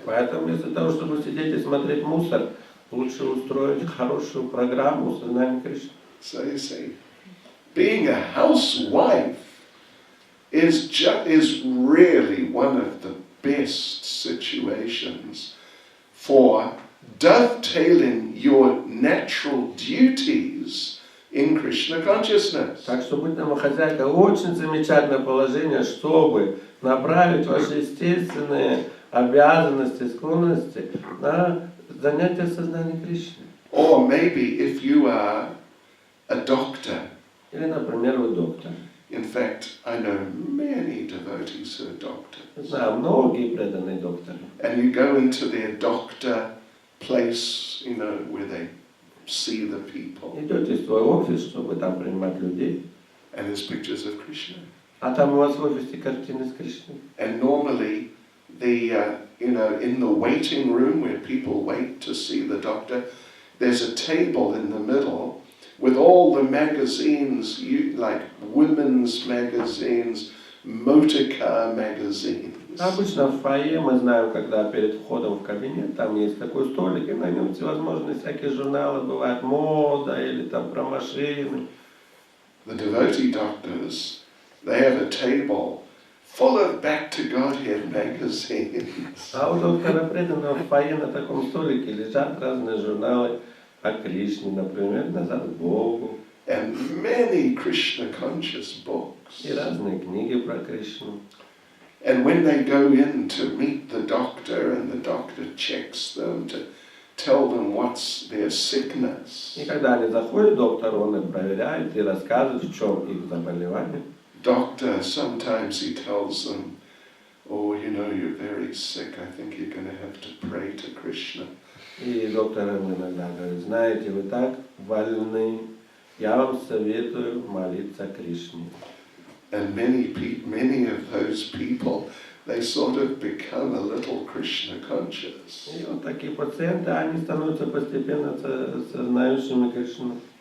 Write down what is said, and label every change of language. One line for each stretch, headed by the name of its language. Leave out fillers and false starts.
Russian: Поэтому вместо того, чтобы сидеть и смотреть мусор, лучше устроить хорошую программу сознания Кришны.
English: So you see, being a housewife is really one of the best situations for dovetailing your natural duties in Krishna consciousness.
Russian: Так что быть домохозяйкой очень замечательное положение, чтобы направить ваши естественные обязанности, склонности на занятие сознания Кришны.
English: Or maybe if you are a doctor.
Russian: Или, например, вы доктор.
English: In fact, I know many devotees who are doctors.
Russian: Знаю многие преданные докторы.
English: And you go into their doctor place, where they see the people.
Russian: Идете в свой офис, чтобы там принимать людей,
English: And there's pictures of Krishna.
Russian: а там у вас в офисе картины с Кришной.
English: And normally, in the waiting room where people wait to see the doctor, there's a table in the middle with all the magazines, like women's magazines, motor car magazines.
Russian: Обычно в фойе мы знаем, когда перед входом в кабинет, там есть такой столик, и на нем всевозможные всякие журналы, бывает мода или там про машины.
English: The devotee doctors, they have a table full of Back to Godhead magazines.
Russian: А вот доктора преданного в фойе на таком столике лежат разные журналы о Кришне, например, «Назад к Богу»,
English: And many Krishna conscious books.
Russian: и разные книги про Кришну.
English: And when they go in to meet the doctor and the doctor checks them to tell them what's their sickness,
Russian: И когда они заходят, доктор, он их проверяет и рассказывает, в чем их заболевание.
English: doctor, sometimes he tells them, oh, you're very sick, I think you're going to have to pray to Krishna.
Russian: И доктор им иногда говорит, знаете, вы так больны, я вам советую молиться Кришне.
English: And many of those people, they sort of become a little Krishna conscious.
Russian: И вот такие пациенты, они становятся постепенно сознающими Кришну.